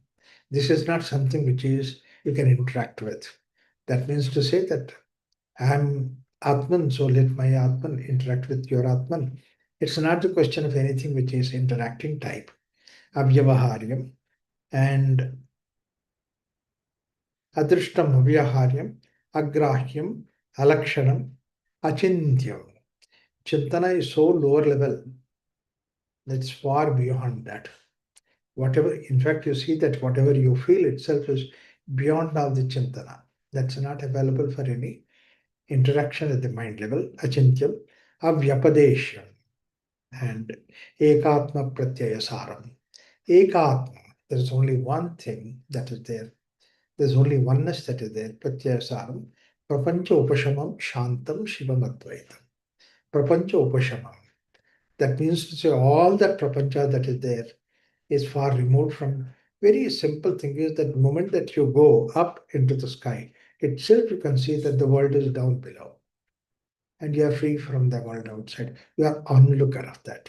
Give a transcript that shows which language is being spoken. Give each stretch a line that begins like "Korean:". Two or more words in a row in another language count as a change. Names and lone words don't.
English: This is not something which is you can interact with. That means to say that I am Atman, so let my Atman interact with your Atman. It's not the question of anything which is interacting type.
Sanskrit: अव्यवहार्यम् अदृष्टम् अव्यवहार्यम् अग्राह्यम् अलक्षणम् अचिन्त्यम्.
English: Chintana is so lower level that's far beyond that. Whatever, in fact, you see that whatever you feel itself is beyond all the chintana. That's not available for any interaction at the mind level,
Sanskrit: अचिन्त्य अव्यपदेश्यम्,
English: and
Sanskrit: एकात्म प्रत्ययसारम्.
English: Ekatma, there is only one thing that is there. There's only oneness that is there. Pratyayasaram.
Sanskrit: प्रपञ्च उपशमम् शान्तम् शिवम् अद्वैतम्. प्रपञ्च उपशमम्.
English: That means to say all that prapancha that is there is far removed from very simple thing is that the moment that you go up into the sky, itself you can see that the world is down below. And you are free from the world outside. You are onlooker of that.